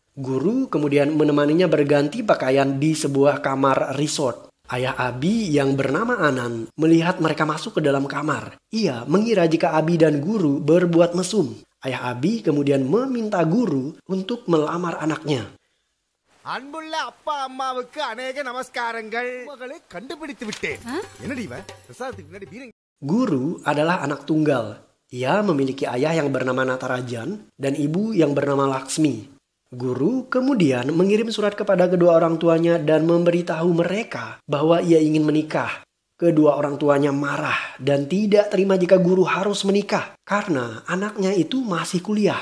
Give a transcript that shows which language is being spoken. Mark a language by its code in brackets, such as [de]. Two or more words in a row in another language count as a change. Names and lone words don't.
[id] Guru kemudian menemaninya berganti pakaian di sebuah kamar resort. Ayah Abi yang bernama Anan melihat mereka masuk ke dalam kamar. Ia mengira jika Abi dan guru berbuat mesum. Ayah Abi kemudian meminta guru untuk melamar anaknya. [ta] அன்புள்ள அப்பா அம்மாவுக்கு அநேக நமஸ்காரங்கள். மகளை கண்டுபிடித்து விட்டேன். என்னடி இவன்? பிரசாதத்துக்கு முன்னாடி பீரங்கி. [id] Guru adalah anak tunggal. Ia memiliki ayah yang bernama Natarajan dan ibu yang bernama Laksmi. Guru kemudian mengirim surat kepada kedua orang tuanya dan memberitahu mereka bahwa ia ingin menikah. Kedua orang tuanya marah dan tidak terima jika guru harus menikah karena anaknya itu masih kuliah.